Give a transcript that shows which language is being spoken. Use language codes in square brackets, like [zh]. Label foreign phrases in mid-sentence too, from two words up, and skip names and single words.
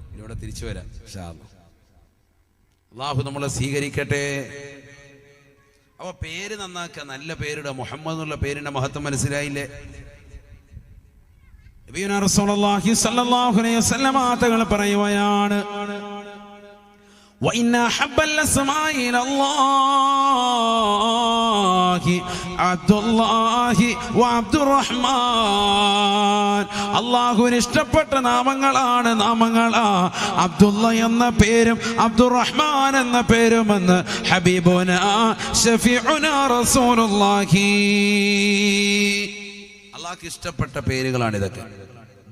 [ml] ഇവിടെ തിരിച്ചു വരാം [ar] إن شاء الله. [ml] അല്ലാഹു നമ്മളെ സ്വീകരിക്കട്ടെ. അപ്പൊ പേര് നന്നാക്കുക, നല്ല പേരിടുക. മുഹമ്മദ് എന്നുള്ള പേരിന്റെ മഹത്വം മനസ്സിലായില്ലേ? [ar] نبينا رسول الله صلى الله عليه وسلم [ml] തങ്ങൾ പറയുകയാണ്, [ar] وإن أحب الأسماء إلى الله عبد الله وعبد الرحمن. [ml] അല്ലാഹുവിന് ഇഷ്ടപ്പെട്ട നാമങ്ങളാണ് അബ്ദുള്ള എന്ന പേരും അബ്ദുറഹ്മാൻ എന്ന പേരുമെന്ന് [ar] حبيبنا شفيعنا رسول الله. [ml] അല്ലാഹുവിന് ഇഷ്ടപ്പെട്ട പേരുകളാണ് ഇതൊക്കെ.